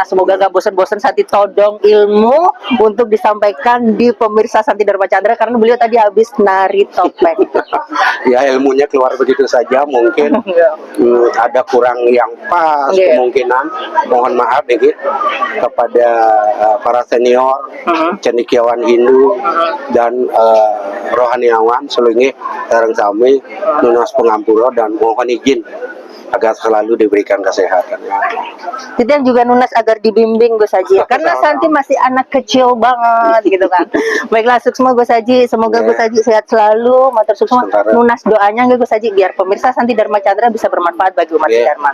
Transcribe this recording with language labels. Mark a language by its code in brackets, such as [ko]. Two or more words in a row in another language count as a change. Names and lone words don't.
[id] Semoga gak bosan-bosan Santi todong ilmu untuk disampaikan di pemirsa Santi Dharma Chandra, karena beliau tadi habis nari topeng. Ya, ilmunya keluar begitu saja, mungkin ada kurang yang pas, Iya. kemungkinan mohon maaf nih kepada para senior cendekiawan Hindu dan rohaniawan seluruhnya [ban] sareng sami nunas pengampura, [id] dan mohon izin agar selalu diberikan kesehatan. Itu yang juga Nunas agar dibimbing Gus Haji, karena Santi masih anak kecil banget gitu kan. Baiklah, suksma Gus Haji, semoga Gus Haji sehat selalu. [ban] Matur suksma. [id] Sementara. Nunas doanya nggak Gus Haji biar pemirsa Santi Dharma Chandra bisa bermanfaat bagi umat Dharma.